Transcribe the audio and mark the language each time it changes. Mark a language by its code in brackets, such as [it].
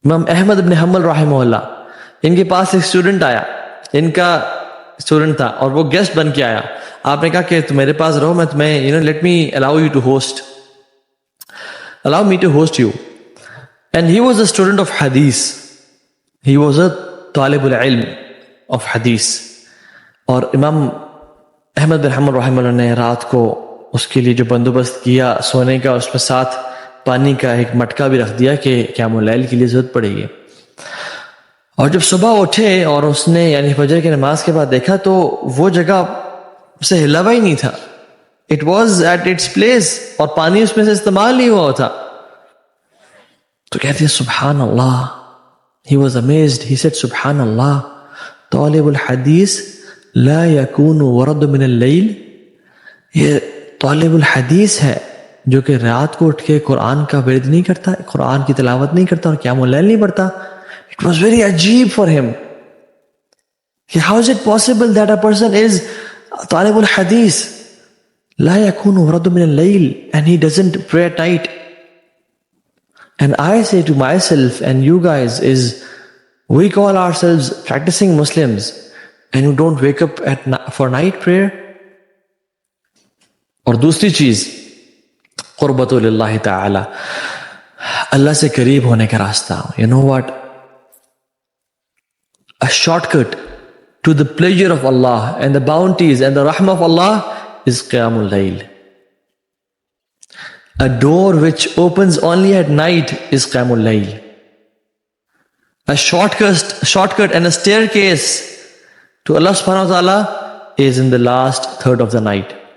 [ur] امام احمد بن حنبل رحمہ اللہ، ان کے پاس ایک اسٹوڈنٹ آیا، ان کا اسٹوڈنٹ تھا اور وہ گیسٹ بن کے آیا. آپ نے کہا کہ تم میرے پاس رہو، میں تمہیں [en] Let me allow you to host, allow me to host you. And he was a student of hadith. He was a talib al-ilm of hadith. [ur] اور امام احمد بن حنبل رحمہ اللہ نے رات کو اس کے لیے جو بندوبست کیا سونے کا، اس میں ساتھ پانی کا ایک مٹکا بھی رکھ دیا کہ قیام اللیل کے لیے ضرورت پڑے گی. اور جب صبح اٹھے اور اس نے یعنی فجر کی نماز کے بعد دیکھا تو وہ جگہ سے ہلا ہوا ہی نہیں تھا. [en] It was at its place، [ur] اور پانی اس میں سے استعمال نہیں ہوا تھا. تو کہتے ہیں سبحان اللہ. [en] He was amazed. He said [ar] سبحان اللہ، طالب الحدیث لا يكون ورد من اللیل. [ur] یہ طالب الحدیث ہے جو کہ رات کو اٹھ کے قرآن کا ورد نہیں کرتا، قرآن کی تلاوت نہیں کرتا اور قیام اللیل نہیں پڑھتا. [en] It was very عجیب for him. How is it possible that a person is [ar] طالب الحدیث لا يكون ورد من الليل [en] and he doesn't pray at night? And I say to myself and you guys is, we call ourselves practicing Muslims and you don't wake up for night prayer. [ur] اور دوسری چیز قربت للہ تعالی، اللہ سے قریب ہونے کا راستہ. [en] You know what? A shortcut to the pleasure of Allah and the bounties and the rahmah of Allah is Qiyamul Layl. A door which opens only at night is Qiyamul Layl. A shortcut and a staircase to Allah subhanahu wa ta'ala is in the last third of the night.